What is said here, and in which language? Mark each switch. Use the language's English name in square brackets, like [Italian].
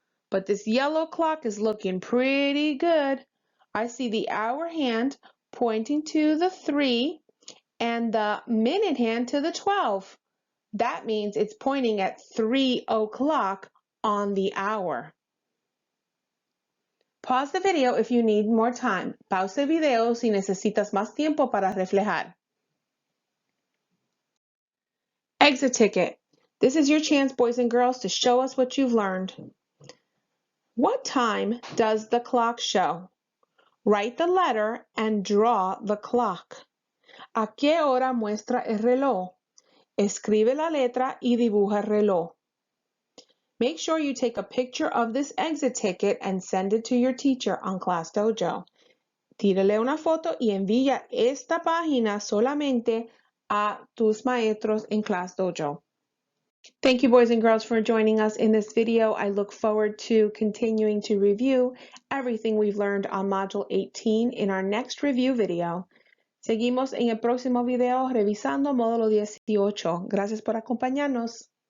[English] But this yellow clock is looking pretty good. I see the hour hand pointing to the 3 and the minute hand to the 12. That means it's pointing at 3 o'clock on the hour. Pause the video if you need more time. [Spanish] Pausa el video si necesitas más tiempo para reflejar. [English] Exit ticket. This is your chance, boys and girls, to show us what you've learned. What time does the clock show? Write the letter and draw the clock. [Spanish] ¿A qué hora muestra el reloj? Escribe la letra y dibuja el reloj. [English] Make sure you take a picture of this exit ticket and send it to your teacher on Class Dojo. [Spanish] Tírale una foto y envía esta página solamente a tus maestros en Class Dojo. [English] Thank you, boys and girls, for joining us in this video. I look forward to continuing to review everything we've learned on Module 18 in our next review video. [Spanish] Seguimos en el próximo video revisando Módulo 18. Gracias por acompañarnos.